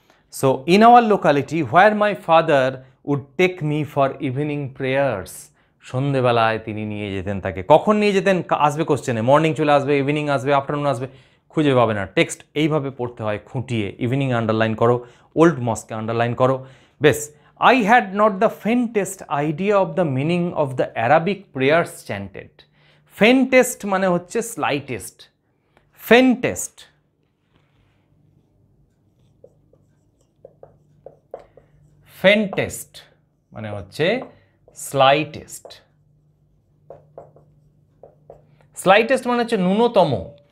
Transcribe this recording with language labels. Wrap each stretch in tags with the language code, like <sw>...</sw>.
<en>so in our locality where my father would take me for evening prayers,</en> <bn>সন্ধেবেলায় তিনি নিয়ে যেতেন তাকে। কখন নিয়ে যেতেন আসবে কোশ্চেনে, মর্নিং চলে আসবে, ইভিনিং আসবে, আফটারনুন আসবে, খুঁজে পাবে না। টেক্সট এইভাবে পড়তে হয় খুঁটিয়ে। ইভিনিং আন্ডারলাইন করো, ওল্ড মস্কে আন্ডারলাইন করো, বেশ।</bn> <en>I had not the faintest idea of the meaning of the Arabic prayers chanted.</en> <bn>Faintest মানে হচ্ছে slightest, faintest, faintest মানে হচ্ছে slightest, slightest মানে হচ্ছে ন্যূনতম।</bn>